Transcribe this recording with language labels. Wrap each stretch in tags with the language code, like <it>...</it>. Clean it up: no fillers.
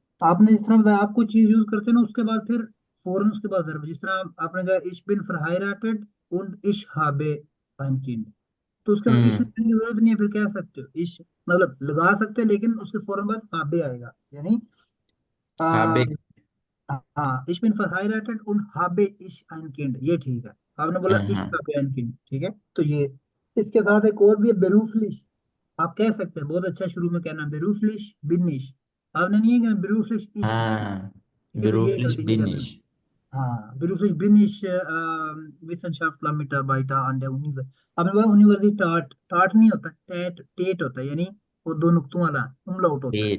<hi>आपने जिस तरह बताया, आप कोई चीज यूज करते हैं ना, उसके बाद फिर फौरन उसके बाद verb, जिस तरह आपने कहा</hi> <de>इश बिन verheiratet und ich habe ein Kind,</de> <hi>तो उसके बाद इश हम्म लिखने की जरूरत नहीं है, फिर कह सकते हो इश, मतलब लगा सकते हैं, लेकिन उसके फौरन बाद habe आएगा, यानी</hi> <de>habe हाँ, ich bin verheiratet und habe ich ein Kind,</de> <hi>ये ठीक है। आपने बोला ich aha, habe ein Kind, ठीक है, तो ये इसके साथ एक और भी है beruflich, आप कह सकते हैं, बहुत अच्छा शुरू में कहना</hi> <de>beruflich bin ich,</de> <hi>आपने नहीं कहना</hi> <de>beruflich ich bin, ah,</de> <hi>ठीक है, तो ये</hi> <de>beruflich</de> <hi>गलती नहीं</hi> <de>bin</de> <hi>करना।</hi> <de>ich.</de> <hi>हाँ,</hi> <de>beruflich bin ich Wissenschaftler Mitarbeiter an der Universität,</de> <hi>आपने बोला यूनिवर्सिटी टाट, टाट नहीं होता, टेट टेट होता है, यानी वो दो नुक्तों वाला umlaut होता है,</hi>